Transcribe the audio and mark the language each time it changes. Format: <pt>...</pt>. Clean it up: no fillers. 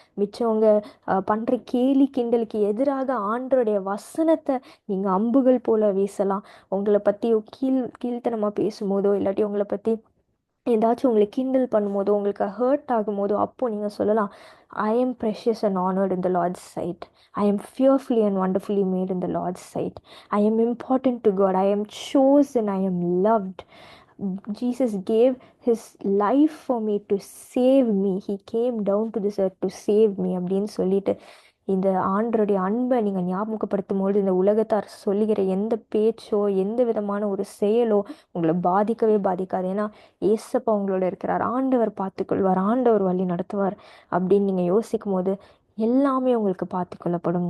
<ta>மிச்சவங்க பண்ணுற கேலி கிண்டலுக்கு எதிராக ஆண்டோடைய வசனத்தை நீங்கள் அம்புகள் போல வீசலாம். உங்களை பற்றி கீழ்த்தனமாக பேசும்போதோ இல்லாட்டி உங்களை பற்றி ஏதாச்சும் உங்களை கிண்டல் பண்ணும்போதோ உங்களுக்கு ஹர்ட் ஆகும்போதோ அப்போது நீங்கள் சொல்லலாம்,</ta> <en>I am precious and honoured in the Lord's sight. I am fearfully and wonderfully made in the Lord's sight. I am important to God. I am chosen. I am loved. Jesus gave his life for me to save me. He came down to this earth to save me</en> <ta>அப்படின்னு சொல்லிட்டு இந்த ஆண்டருடைய அன்பை நீங்கள் ஞாபகப்படுத்தும் பொழுது இந்த உலகத்தார் சொல்லுகிற எந்த பேச்சோ எந்த விதமான ஒரு செயலோ உங்களை பாதிக்கவே பாதிக்காது. ஏன்னா ஏசப்பா உங்களோட இருக்கிறார், ஆண்டவர் பார்த்துக்கொள்வார், ஆண்டவர் வழி நடத்துவார் அப்படின்னு நீங்கள் யோசிக்கும் போது எல்லாமே உங்களுக்கு பார்த்துக்கொள்ளப்படும்.</ta>